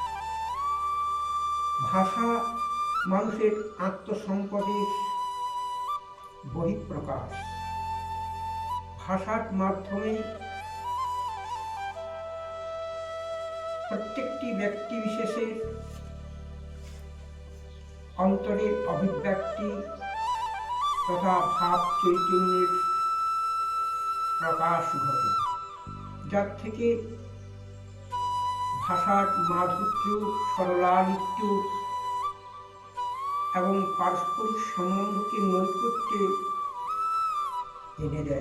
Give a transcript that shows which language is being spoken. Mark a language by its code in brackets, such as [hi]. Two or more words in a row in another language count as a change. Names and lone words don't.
[bn] ভাষা মানুষের আত্মসম্পদের বহিঃপ্রকাশ। ভাষার মাধ্যমে প্রত্যেকটি ব্যক্তি বিশেষের অন্তরের অভিব্যক্তি তথা ভাব চৈতন্যের প্রকাশ ঘটে, যার থেকে ভাষার মাধুর্য সরলালিত্য এবং পারস্পরিক সম্বন্ধকে নৈকট্যে এনে দেয়।